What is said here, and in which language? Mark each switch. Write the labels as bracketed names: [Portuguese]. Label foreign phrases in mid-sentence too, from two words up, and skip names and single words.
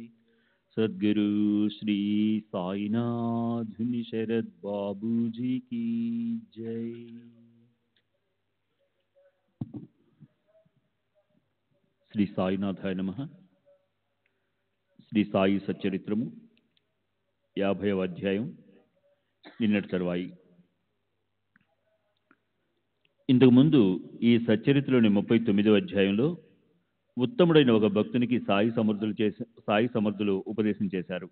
[Hindi] सद्गुरु श्री साईनाथ शरद बाबू जी की जय। [Telugu] శ్రీ సాయినాథాయ నమః. శ్రీ సాయి సచ్చరిత్రము 50వ అధ్యాయం నిన్నటి తరువాయి. ఇంతకుముందు ఈ సచ్చరిత్రలోని 39వ అధ్యాయంలో ఉత్తముడైన ఒక భక్తునికి సాయి సమర్థులు ఉపదేశం చేశారు.